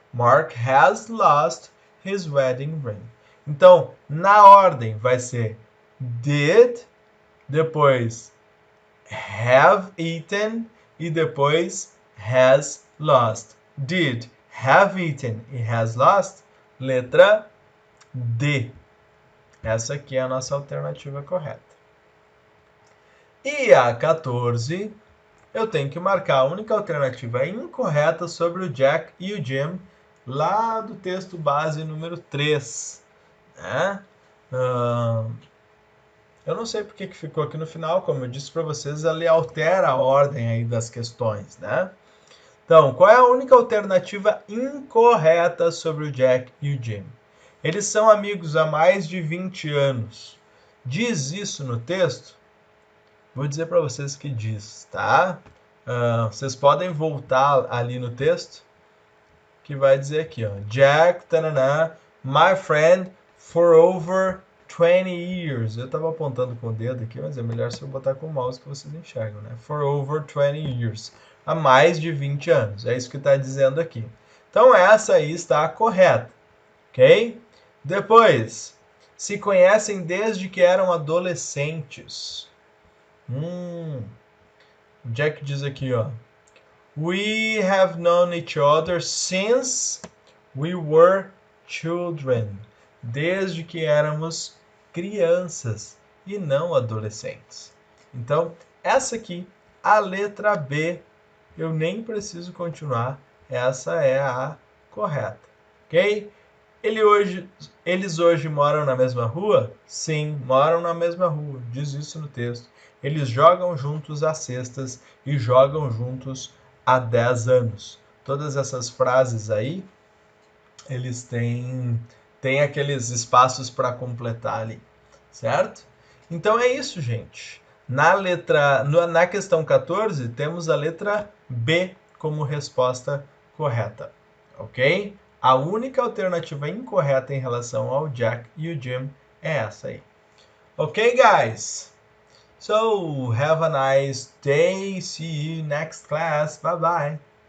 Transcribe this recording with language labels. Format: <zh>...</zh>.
<en>Mark has lost his wedding ring.</en> <pt>Então, na ordem, vai ser did, depois</pt> <en>have eaten</en> <pt>e depois</pt> <en>has lost. Did have eaten e has lost?</en> <pt>Letra D. Essa aqui é a nossa alternativa correta. E a 14, eu tenho que marcar a única alternativa incorreta sobre o Jack e o Jim lá do texto base número 3. Né? Eu não sei porque que ficou aqui no final, como eu disse para vocês, ele altera a ordem aí das questões, né? Então, qual é a única alternativa incorreta sobre o Jack e o Jim? Eles são amigos há mais de 20 anos. Diz isso no texto? Vou dizer para vocês que diz, tá? Vocês podem voltar ali no texto, que vai dizer aqui, ó.</pt> <en>Jack, tanana, my friend for over 20 years.</en> <pt>Eu estava apontando com o dedo aqui, mas é melhor se eu botar com o mouse que vocês enxergam, né?</pt> <en>For over 20 years.</en> <pt>Há mais de 20 anos. É isso que está dizendo aqui. Então, essa aí está correta. Ok? Depois, se conhecem desde que eram adolescentes. Jack diz aqui, ó.</pt> <en>We have known each other since we were children.</en> <pt>Desde que éramos crianças e não adolescentes. Então, essa aqui, a letra B, eu nem preciso continuar. Essa é a correta. Ok? Eles hoje moram na mesma rua? Sim, moram na mesma rua. Diz isso no texto. Eles jogam juntos às sextas e jogam juntos há 10 anos. Todas essas frases aí, eles têm aqueles espaços para completar ali, certo? Então é isso, gente. Na questão 14, temos a letra B como resposta correta, ok? A única alternativa incorreta em relação ao Jack e o Jim é essa aí.</pt> <en>Ok, guys? So, have a nice day. See you next class. Bye-bye.</en>